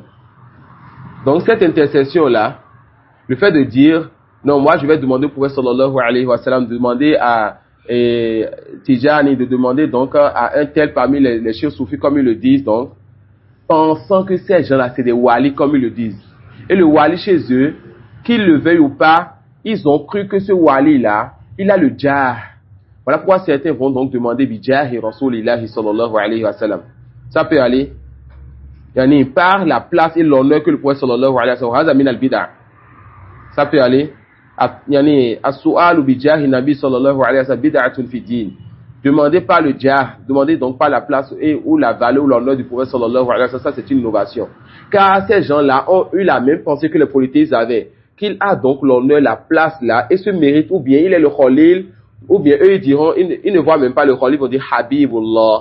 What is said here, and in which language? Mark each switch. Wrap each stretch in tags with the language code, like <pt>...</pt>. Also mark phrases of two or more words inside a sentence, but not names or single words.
<fr>Donc cette intercession-là, le fait de dire, non, moi je vais demander au prophète</fr> <ar>صلى الله عليه وسلم,</ar> <fr>de demander à Tijani, de demander donc à un tel parmi les chefs soufis comme ils le disent, donc, pensant que ces gens-là c'est des walis comme ils le disent. Et le wali chez eux, qu'ils le veuillent ou pas, ils ont cru que ce wali-là, il a le jah. Voilà pourquoi certains vont donc demander</fr> <ar>بجاه رسول الله صلى الله عليه وسلم.</ar> <fr>Ça peut aller. Yani par la place et l'honneur que le prophète</fr> <ar>صلى الله عليه وسلم</ar> <fr>a mis. Ça peut aller.</fr> <ar>يعني السؤال بجاه النبي صلى الله عليه وسلم بدعة في الدين.</ar> <fr>Demandez par le jah, demandez donc par la place et ou la valeur ou l'honneur du prophète</fr> <ar>صلى الله عليه وسلم,</ar> <fr>ça c'est une innovation. Car ces gens-là ont eu la même pensée que les polythéistes avaient, qu'il a donc l'honneur, la place là, et se mérite, ou bien il est le Khalil, ou bien eux ils diront, ils ne voient même pas le Khalil, ils vont dire Habibullah.</fr>